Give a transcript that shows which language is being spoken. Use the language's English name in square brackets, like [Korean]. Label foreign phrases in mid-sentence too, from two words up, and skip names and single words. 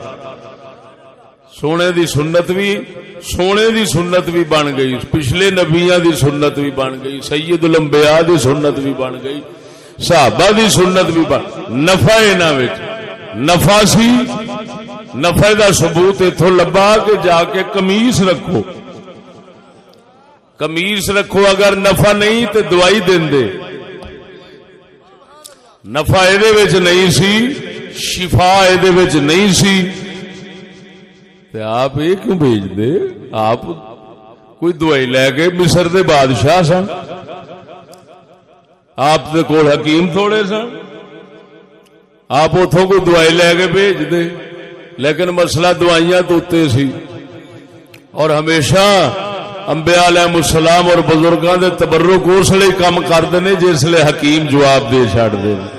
[Punjabi] سونے دی سنت بھی بن گئی، پچھلے نبیاں دی سنت بھی بن گئی، سید الانبیاء دی سنت بھی بن گئی، صحابہ دی سنت بھی بن، نفع انہاں وچ نفع سی، نفع دا ثبوت اتھوں لبا کہ جا کے قمیص رکھو، قمیص رکھو، اگر نفع نہیں تے دوائی دین دے، نفع ایدے وچ نہیں سی، شفا ایدے وچ نہیں سی، تے آپ یہ کیوں بھیج دے؟ آپ کوئی دوائی لے کے مصر دے بادشاہ سن، آپ دے کول حکیم تھوڑے سن، آپ اتھوں کوئی دوائی لے کے بھیج دے، لیکن مسئلہ دوائیاں تو اتے سی، اور ہمیشہ انبیاء علیہ السلام اور بزرگاں دے تبرک اس لیے کام کردے نے جس لیے حکیم جواب دے چھڑ دے،